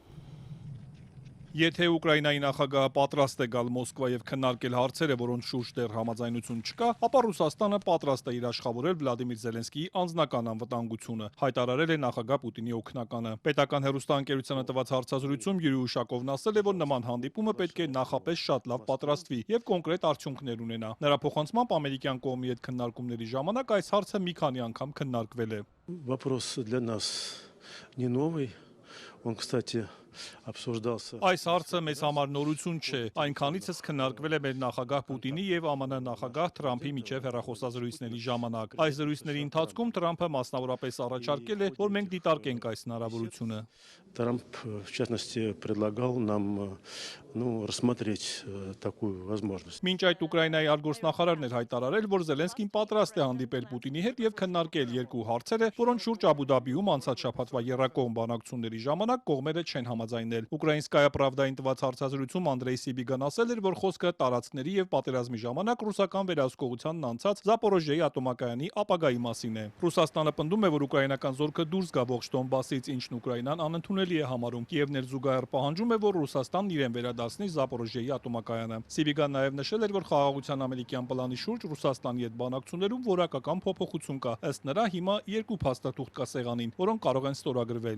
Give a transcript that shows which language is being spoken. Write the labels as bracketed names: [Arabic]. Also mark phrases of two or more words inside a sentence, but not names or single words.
[Armenian] Եթե Ուկրաինայի նախագահը պատրաստ է գալ Մոսկվա եւ քննարկել հարցերը, որոնց շուրջ դեռ համաձայնություն չկա, ապա Ռուսաստանը պատրաստ է իր աշխատավորել Վլադիմիր Զելենսկիի անձնական անվտանգությունը, հայտարարել է նախագահ Պուտինի օգնականը։ Պետական հեռուստաընկերությանը տված հարցազրույցում Յուրի Ուշակովն ասել է, որ նման հանդիպումը պետք է նախապես շատ լավ պատրաստվի եւ կոնկրետ արդյունքներ ունենա։ Նրա փոխանցմամբ ամերիկյան կողմի հետ քննարկումների ժամանակ այս հարցը մի քանի անգամ քննարկվել է։ [Russian] Вопрос для нас не новый. Он, кстати, обсуждался. [Armenian] Այս հարցը մեզ համար նորություն չէ։ Այնքանիցս քննարկվել է մեր նախագահ Պուտինի եւ ԱՄՆ նախագահ Թրամփի միջև հեռախոսազրույցների ժամանակ։ Այս զրույցների ընթացքում Թրամփը մասնավորապես առաջարկել է, որ մենք դիտարկենք այս հնարավորությունը։ [Russian] Трамп, в частности, предлагал нам рассмотреть такую возможность. [Armenian] Մինչ այդ Ուկրաինայի արտգործնախարարն էր հայտարարել, որ Զելենսկին պատրաստ է հանդիպել Պուտինի հետ եւ քննարկել երկու հարցերը, որոնց շուրջ Աբու Դաբիում անցած շաբաթվա եռակողմ բանակցությունների ժամանակ կողմերը չեն համաձայնել։ Ուկրաինսկայա Պրավդային տված հարցազրույցում Անդրեյ Սիբիգան ասել էր, որ խոսքը տարածքների եւ պատերազմի ժամանակ ռուսական վերահսկողությանն անցած Զապորոժիեի ատոմակայանի ապագայի մասին է։ Ռուսաստանը պնդում է, որ ուկրաինական զորքը դուրս գա ողջ Դոնբասից, ինչն Ուկրաինան անընդունելի է համարում։ Կիևն էլ զուգահեռ պահանջում է, որ Ռուսաստանն իրեն վերադարձնի Զապորոժիեի ատոմակայանը։ Սիբիգան նաև նշել էր, որ խաղաղության ամերիկյան պլանի շուրջ Ռուսաստանի հետ բանակցություններում որակական փոփոխություն կա։ Ըստ նրա հիմա երկու փաստաթուղթ կա սեղանին, որոնք կարող են ստորագրվել։